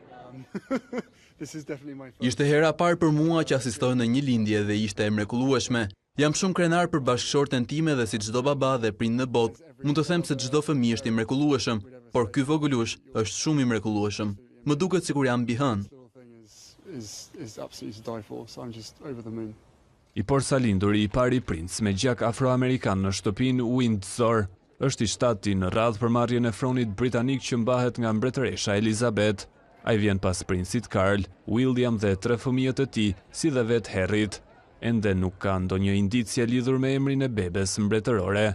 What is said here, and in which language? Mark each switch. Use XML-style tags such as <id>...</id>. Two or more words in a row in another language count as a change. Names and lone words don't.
<sq>Ishte hera parë për mua që asistoj në një lindje dhe ishte e mrekullueshme. Jam shumë krenar për bashkëshorten time dhe si çdo baba dhe prind në botë, mund të them se çdo fëmijë është i mrekullueshëm, por ky vogëlush është shumë i mrekullueshëm. Më duket sikur jam mbi hënë.</sq> <en>is absolutely to die for, so I'm just over the moon.</en> <sq>I porsalindur I pari princ me gjak afroamerikan në shtëpinë Windsor është I shtati në radhë për marrjen e fronit britanik që mbahet nga mbretëresha Elizabeth. Ai vjen pas princit Karl, William dhe 3 fëmijët e tij, si dhe vet Harryt. Ende nuk ka ndonjë indicje lidhur me emrin e bebes mbretërore.</sq>